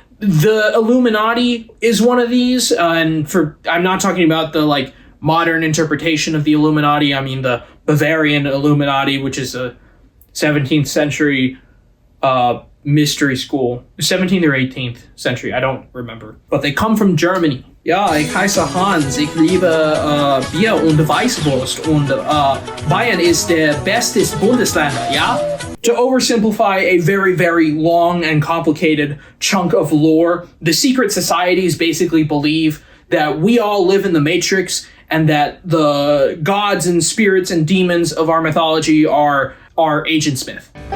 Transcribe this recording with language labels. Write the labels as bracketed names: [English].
[English] The Illuminati is one of these, and I'm not talking about the modern interpretation of the Illuminati. I mean the Bavarian Illuminati, which is a 17th century mystery school, 17th or 18th century, I don't remember. But they come from Germany. [German] Ja, ich heiße Hans, ich liebe Bier und Weißwurst und Bayern ist der beste Bundesland, ja? [English] To oversimplify a very, very long and complicated chunk of lore, the secret societies basically believe that we all live in the Matrix and that the gods and spirits and demons of our mythology are Agent Smith.